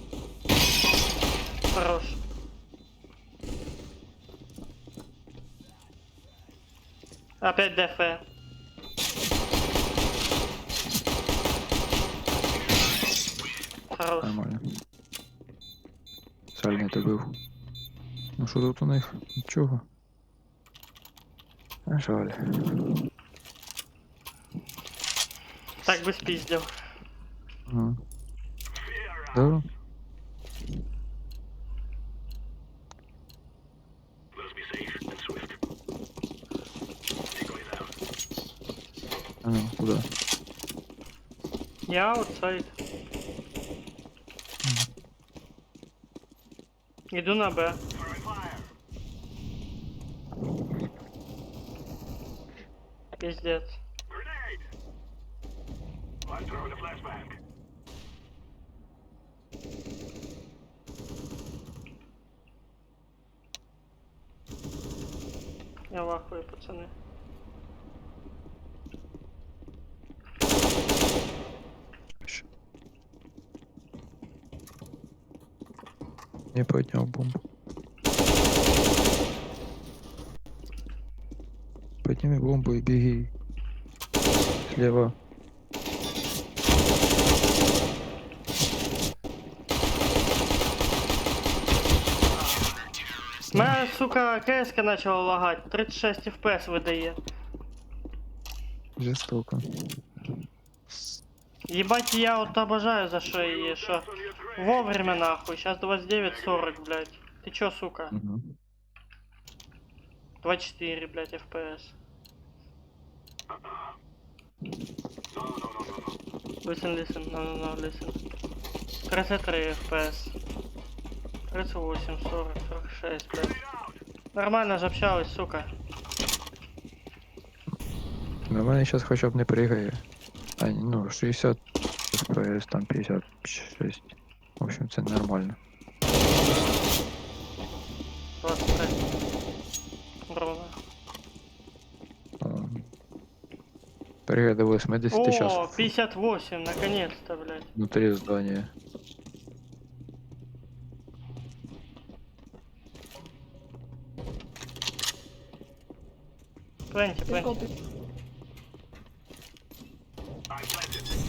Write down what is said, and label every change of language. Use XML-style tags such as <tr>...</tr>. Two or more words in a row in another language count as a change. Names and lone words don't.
<ru>Хорош. Опять ДФ. Хорош.</ru> <uk>Нормально. спеціальний добив. Ну що тут у них? Нічого. А жаль. Так би спіздив.</uk> <ru>Ага. Да?</ru> <en>Let us be safe and swift. Decoys out.</en> <uk>А ну, куди? Я аутсайд. Іду на Б.</uk> <en>Throwing fire.</en> <uk>Піздець.</uk> <en>Grenade. I'm throwing a flashbang.</en> <ru>Я вахую, пацани. Не поднял бомбу. Подними бомбу и беги. Слева.</ru> <uk>Мене, сука, КС-ка почала лагати. 36 FPS видає.</uk> <ru>Жестоко. Ебать, я вот обожаю за что и что. Вовремя нахуй, сейчас 29:40, блядь. Ты чё, сука? Угу. 24, блядь, FPS.</ru> <en>Listen, listen, no, listen.</en> <ru>33 FPS. 38, 40, 46, блядь. Нормально же общалась, сука.</ru> <uk>На мене зараз хоча б не пригає.</uk> <ru>А, ну, 60 FPS, там 56. В общем,</ru> <uk>це нормально.</uk> <ru>23. Ровно.</ru> <uk>Пригає до 80 О,</uk> <ru>сейчас 58, наконец-то, блядь. внутри здания. Пленти,</ru> <en>Let's</en> <ru>пленти.</ru> <en>go. I'm planted.</en>